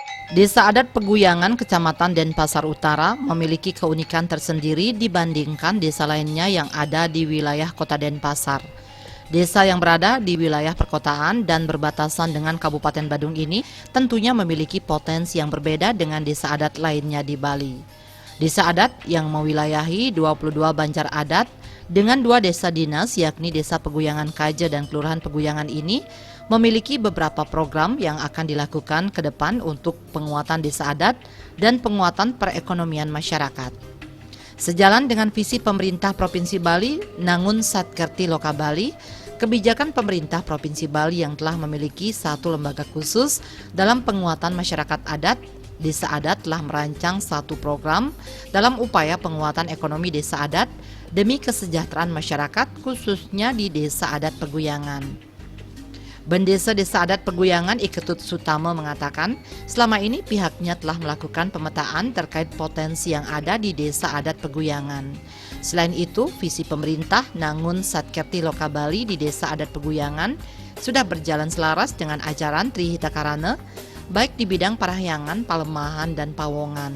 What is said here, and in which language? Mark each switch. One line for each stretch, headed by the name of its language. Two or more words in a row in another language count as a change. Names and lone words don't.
Indonesian: Desa adat Peguyangan, Kecamatan Denpasar Utara memiliki keunikan tersendiri dibandingkan desa lainnya yang ada di wilayah Kota Denpasar. Desa yang berada di wilayah perkotaan dan berbatasan dengan Kabupaten Badung ini tentunya memiliki potensi yang berbeda dengan desa adat lainnya di Bali. Desa adat yang mewilayahi 22 banjar adat dengan 2 desa dinas yakni Desa Peguyangan Kaja dan Kelurahan Peguyangan ini memiliki beberapa program yang akan dilakukan ke depan untuk penguatan desa adat dan penguatan perekonomian masyarakat. Sejalan dengan visi pemerintah Provinsi Bali, Nangun Satkerti Loka Bali, kebijakan pemerintah Provinsi Bali yang telah memiliki satu lembaga khusus dalam penguatan masyarakat adat, Desa Adat telah merancang satu program dalam upaya penguatan ekonomi desa adat demi kesejahteraan masyarakat khususnya di Desa Adat Peguyangan. Bendesa Desa Adat Peguyangan Iketut Sutama mengatakan selama ini pihaknya telah melakukan pemetaan terkait potensi yang ada di Desa Adat Peguyangan. Selain itu, visi pemerintah Nangun Satkerti Loka Bali di Desa Adat Peguyangan sudah berjalan selaras dengan ajaran Trihita Karana, baik di bidang parahyangan, palemahan, dan pawongan.